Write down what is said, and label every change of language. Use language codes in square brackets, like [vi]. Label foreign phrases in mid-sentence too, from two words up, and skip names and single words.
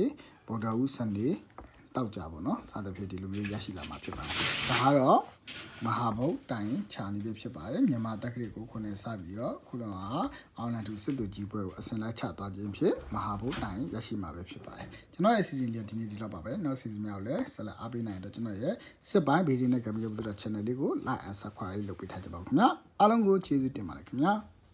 [my] ဗုဒ္ဓဦးစနေတောက်ကြပေါ့နော်။စသဖြင့်ဒီလိုမျိုးရရှိလာမှာဖြစ်ပါတယ်။ဒါကတော့မဟာဗုဒ္ဓတိုင်ခြာနေပြီဖြစ်ပါတယ်။မြန်မာတက္ကသိုလ်ကိုခုနှစ်စပြီးတော့ခုတော့အောင်လန်ထူစစ်သူကြီးပွဲကိုအစင်လိုက်ချသွားခြင်းဖြင့်မဟာဗုဒ္ဓတိုင်ရရှိမှာပဲဖြစ်ပါတယ်။ကျွန်တော်ရဲ့ season လေးဒီနေ့ဒီလောက်ပါပဲ။နောက် season များကိုလည်းဆက်လက်အားပေးနိုင်တော့ကျွန်တော်ရဲ့စစ်ပိုင်းဗီဒီယိုနဲ့ကမ္ဘာ့ဘုဒ္ဓ channel လေးကို [en] like and subscribe [my] လုပ်ပေးထားကြပါဦးခင်ဗျာ။အားလုံးကိုကျေးဇူးတင်ပါတယ်ခင်ဗျာ။